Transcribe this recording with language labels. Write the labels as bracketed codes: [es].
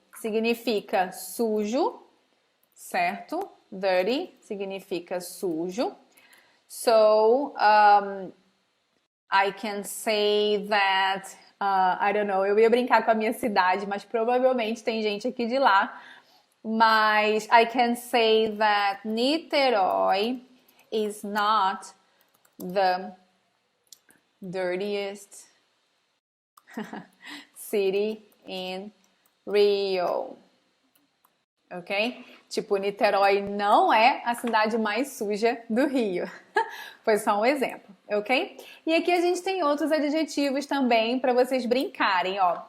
[pt] significa sujo, certo? Dirty significa sujo. [en] So, I can say that, I don't know, [pt] eu ia brincar com a minha cidade, mas provavelmente tem gente aqui de lá. [en] Mas I can say that Niterói is not the dirtiest city in Rio. Ok? [pt] Tipo, Niterói não é a cidade mais suja do Rio. Foi só um exemplo, ok? E aqui a gente tem outros adjetivos também para vocês brincarem, ó.